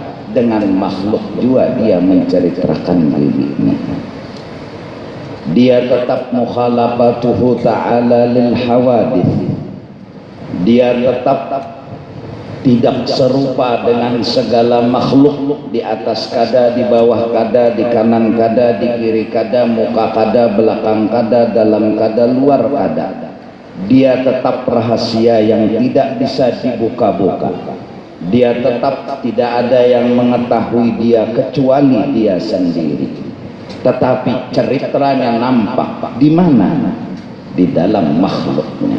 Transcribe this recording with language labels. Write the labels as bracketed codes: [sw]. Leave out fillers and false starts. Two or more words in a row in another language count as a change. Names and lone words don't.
[id] Dengan makhluk juga Dia menceritakan dirinya. Dia tetap [ar] مخالفته تعالى للحوادث. [id] Dia tetap tidak serupa dengan segala makhluk, di atas kada, di bawah kada, di kanan kada, di kiri kada, muka kada, belakang kada, dalam kada, luar kada. Dia tetap rahasia yang tidak bisa dibuka-buka. Dia tetap tidak ada yang mengetahui Dia kecuali Dia sendiri. Tetapi ceritanya nampak di mana? Di dalam makhluknya.